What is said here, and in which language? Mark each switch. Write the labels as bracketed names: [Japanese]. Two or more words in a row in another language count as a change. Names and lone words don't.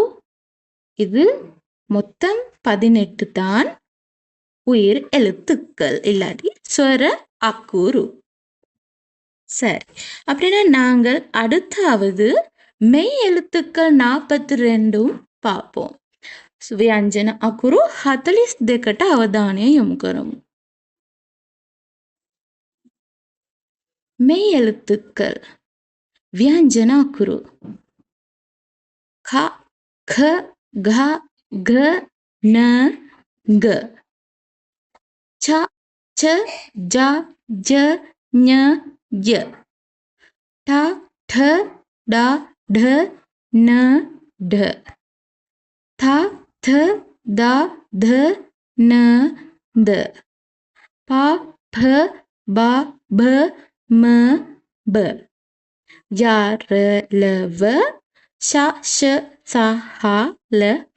[Tamil] இது மொத்தம் 18 தான் உயிர் எழுத்துக்கள், இல்லாட்டி [Sinhala] ස්වර අකුරු. [Tamil] சரி, அப்படின்னா நாங்கள் அடுத்தாவது மெய் எழுத்துக்கள் 42 பார்ப்போம். [Sinhala] ව්‍යංජන අකුරු 42ට අවධානය යොමු කරමු. [Tamil] மெய் எழுத்துக்கள் [Sinhala] ව්‍යංජන අකුරු [Tamil] க க க க ந க ச ச ஜ ஜ ஞ ய ட ட ட ட ந ட த த த த ந த ப ப ப ப ம ப ய ர ல வ ஷ ஷ ச ஹ ல ஃப.